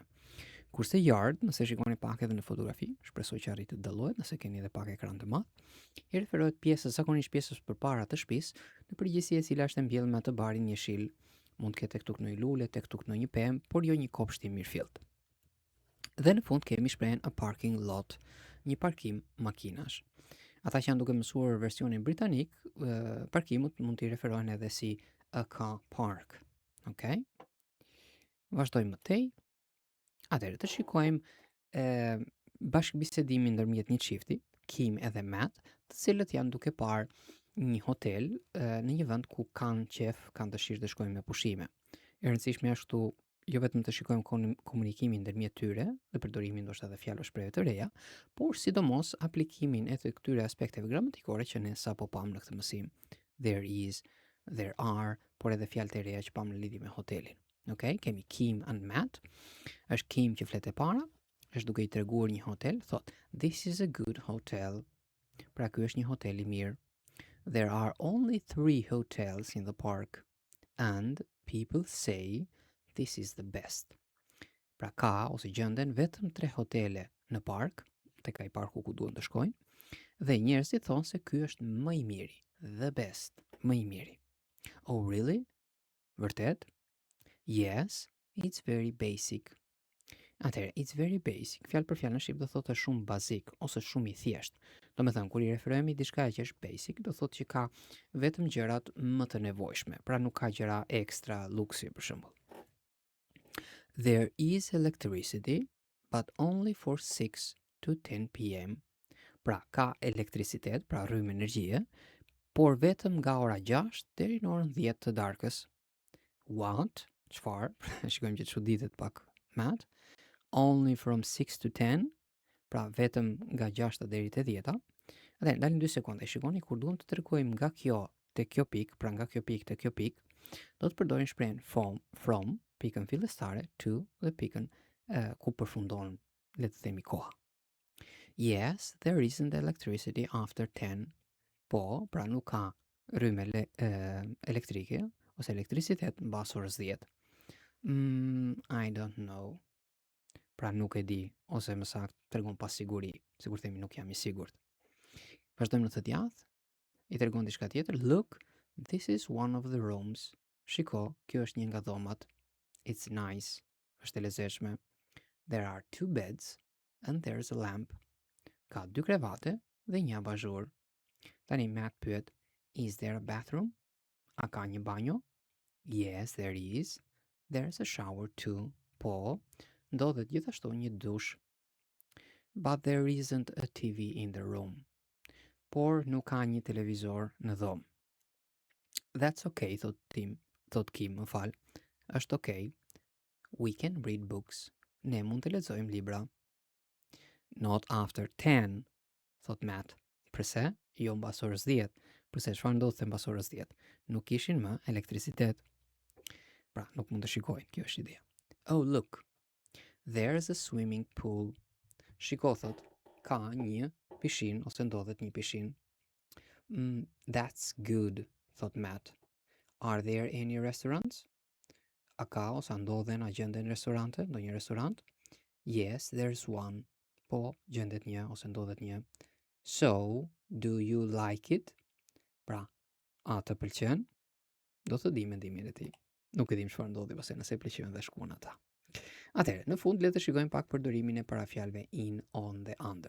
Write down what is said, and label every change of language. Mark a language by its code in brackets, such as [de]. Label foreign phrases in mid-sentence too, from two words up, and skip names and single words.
[sq] Kurse yard, nëse shikoni pak edhe në fotografi, shpresoj që arrit të dallohet nëse keni edhe pak ekran të madh, i referohet pjesës, zakonisht pjesës përpara të shtëpisë, në përgjithësi e cila është mbjellë me atë barin jeshil. Mund të ketë tek tuk në një lule, tek tuk në një pemë, por jo një kopsht i mirëfillt. Dhe në fund kemi shprehen [en] a parking lot, [sq] një parkim makinash. Ata që janë duke mësuar versionin britanik, parkimut mund t'i referohen edhe si [en] a car park. [sq] Okay? Vazhdojmë më tej. Atëherë të shikojmë bashkëbisedimin ndërmjet një çifti, Kim edhe Matt, të cilët janë duke parë një hotel në një vend ku kanë qef, kanë dëshirë të shkojnë me pushime. E rëndësishme është këtu jo vetëm të shikojmë komunikimin ndërmjet tyre dhe përdorimin ndoshta edhe fjalë shprehje të reja, por sidomos aplikimin e të këtyre aspekteve gramatikore që ne sapo pam në këtë mësim. [en] There is, there are, [sq] por edhe fjalë të reja që pam në lidhje me hotelin. Okay? Kemi Kim and Matt. Është Kim që flet e para, është duke i treguar një hotel, thot, [en] this is a good hotel. [sq] Pra ky është një hotel i mirë. [en] There are only 3 hotels in the park and people say this is the best. [sq] Pra ka ose gjenden vetëm 3 hotele në park, tek ai parku ku duan të shkojnë, dhe njerëzit thonë se ky është më i miri, [en] the best, [sq] më i miri. [en] Oh really? Vërtet? Yes, it's very basic. Atëherë, it's very basic, [sq] fjalë për fjalë në shqip do thotë shumë bazik ose shumë i thjesht. Do me thënë, kur i referohemi diçka që është basic, do thotë që ka vetëm gjërat më të nevojshme, pra nuk ka gjëra ekstra luksi për shembull. [en] There is electricity, but only for 6 to 10 p.m. [sq] Pra ka elektricitet, pra rrymë energjie, por vetëm nga ora 6 deri në orën 10 të darkës. [en] What? Çfarë? [sq] Shikojmë që çuditet pak Matt. [en] Only from 6 to 10, [sq] pra vetëm nga 6 deri te 10. Atëherë ndalim 2 sekonda. Shikoni kur duam të tregojmë nga kjo te kjo pikë, pra nga kjo pikë te kjo pikë, do të përdorim shprehjen from pikën fillestare to dhe pikën ku përfundon, le të themi, koha. [en] Yes, there isn't electricity after 10. [sq] Po, pra nuk ka rrymë elektrike ose elektricitet mbas orës 10. [en] I don't know. [sq] Pra nuk e di, ose më saktë tregon pa siguri, sikur themi nuk jam I sigurt. Vazhdojmë në të djathtë, I tregon diçka tjetër. [en] Look, this is one of the rooms. [sq] Shiko, kjo është një nga dhomat. [en] It's nice. [sq] Është e lezetshme. [en] There are 2 beds and there's a lamp. [sq] Ka 2 krevate dhe një abazhur. Tani Mac pyet, [en] is there a bathroom? [sq] A ka një banjo? [en] Yes, there is. There's a shower too. [sq] Po, ndodhet gjithashtu një dush. [en] But there isn't a TV in the room. [sq] Por nuk ka një televizor në dhomë. [en] That's okay, [sq] thot Kim, më fal. [en] Është okay. We can read books. [sq] Ne mund të lexojmë libra. [en] Not after 10, [sq] thot Matt. Përse? Jo mbas orës 10. Përse çfarë ndodhte mbas orës 10? Nuk kishin më elektricitet. Pra, nuk mund të shikojnë, kjo është ideja. [en] Oh, look. There's a swimming pool. [sq] Shiko, thot, ka një pishin ose ndodhet një pishin. [en] That's good, thot Matt. Are there any restaurants? [sq] A ka ose ndodhen a gjenden restorante, ndonjë restorant? [en] Yes, there's one. [sq] Po, gjendet një ose ndodhet një. [en] So, do you like it? [sq] Pra, a të pëlqen? Do të di mendimin e tij. Nuk e dim çfarë ndodhi pse nëse pëlqejnë dhe shkuan ata. Atëherë, në fund le të shikojmë pak përdorimin e parafjalëve in, on dhe under.